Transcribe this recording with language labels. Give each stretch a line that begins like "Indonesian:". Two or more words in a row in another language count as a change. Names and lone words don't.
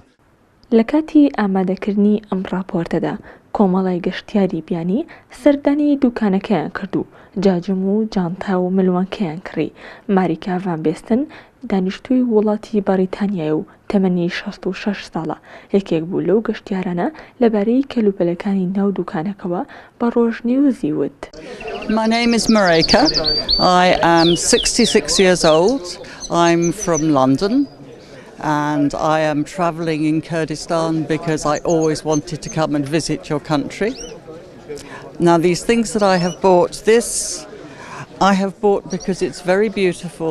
Central Kurdish: لە کاتی ئامادەکردنی ئەم راپۆرتەدا کۆمەڵای گەشتیاری بیانی سەردانی دوکانەکەیان کردو، جاجم و جانتا و ملوانکەیان کڕی. ماریکا ڤان بێستن دانیشتووی وڵاتی بەریتانیای و تەمەنی 66 ساڵە، یەکێک بوو لەو گەشتیارانە لەبارەی کەلوپەلەکانی ناو دوکانەکەوە بە ڕۆژنێوزی وت.
English: My name is Marika. I am 66 years old. I'm from London. And I am travelling in Kurdistan because I always wanted to come and visit your country. Now these things that I have bought, I have bought because it's very beautiful.